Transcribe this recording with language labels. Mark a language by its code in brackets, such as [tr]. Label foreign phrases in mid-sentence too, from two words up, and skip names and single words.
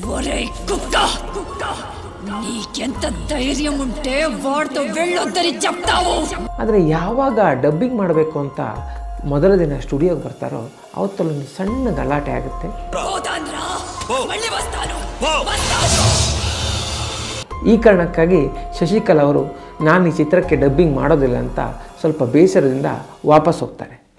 [te] ఒరే కుక్క నీకెంత ధైర్యం ఉంటే వాడితో వెళ్ళొద్దని చెప్తావు. [kn] ಆದರೆ ಯಾವಾಗ ಡಬ್ಬಿಂಗ್ ಮಾಡಬೇಕು ಅಂತ ಮೊದಲ ದಿನ ಸ್ಟುಡಿಯೋಗೆ ಬರ್ತಾರೋ ಅವತ್ತಲ್ಲೊಂದು ಸಣ್ಣ ಗಲಾಟೆ ಆಗುತ್ತೆ. ಈ ಕಾರಣಕ್ಕಾಗಿ ಶಶಿಕಲಾ ಅವರು ನಾನು ಈ ಚಿತ್ರಕ್ಕೆ ಡಬ್ಬಿಂಗ್ ಮಾಡೋದಿಲ್ಲ ಅಂತ ಸ್ವಲ್ಪ ಬೇಸರದಿಂದ ವಾಪಸ್ ಹೋಗ್ತಾರೆ.